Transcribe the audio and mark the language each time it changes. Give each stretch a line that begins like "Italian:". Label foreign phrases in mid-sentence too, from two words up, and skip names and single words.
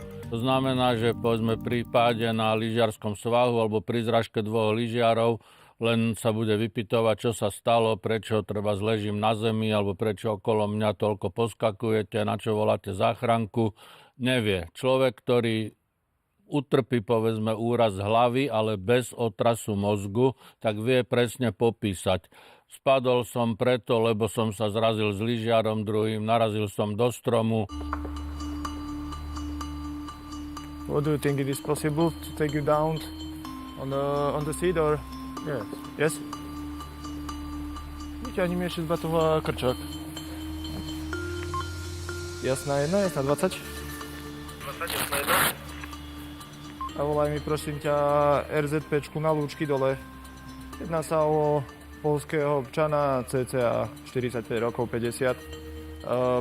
Slovak: To znamená, že povedzme pri páde na lyžiarskom svahu alebo pri zrážke dvoch lyžiarov len sa bude vypytovať, čo sa stalo, prečo treba ležím na zemi, alebo prečo okolo mňa toľko poskakujete, na čo voláte záchranku. Nevie. Človek, ktorý utrpí, povedzme, úraz hlavy, ale bez otrasu mozgu, tak vie presne popísať. Spadol som preto, lebo som sa zrazil s lyžiarom druhým, narazil som do stromu.
English: What do you think? It is possible to take you down on the seat or? Yes. Yes?
Slovak: Vyťahni mi ešte z batohu krčák. Jasná 1, jasná 20. 20, jasná 1. A volaj mi prosím ťa RZPčku na Lúčky dole. Jedná sa o poľského občana, cca 45 rokov, 50.